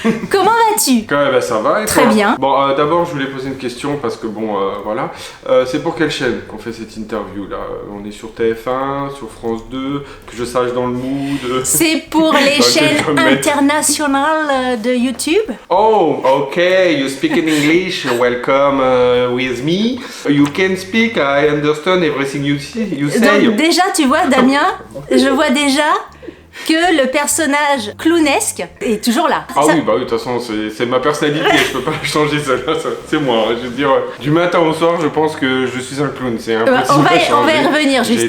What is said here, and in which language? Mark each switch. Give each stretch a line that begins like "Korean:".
French: Comment vas-tu? Bah, ça va, et Très toi? bien. Bon, d'abord, je voulais poser une question parce que, bon, voilà. C'est pour quelle chaîne qu'on fait cette interview là? On est sur TF1, sur France 2, que je sache dans le mood. C'est pour les chaînes internationales de YouTube.
English: Oh, okay, you speak in English, welcome with me. You can speak, I understand everything you say.
French: Donc déjà, tu vois, Damien, je vois déjà que le personnage clownesque est toujours là. Ah oui, bah oui, de toute façon, c'est ma personnalité, je peux pas changer ça, c'est moi. Je veux dire, du matin au soir, je pense que je suis un clown, c'est impossible on va y revenir, justement.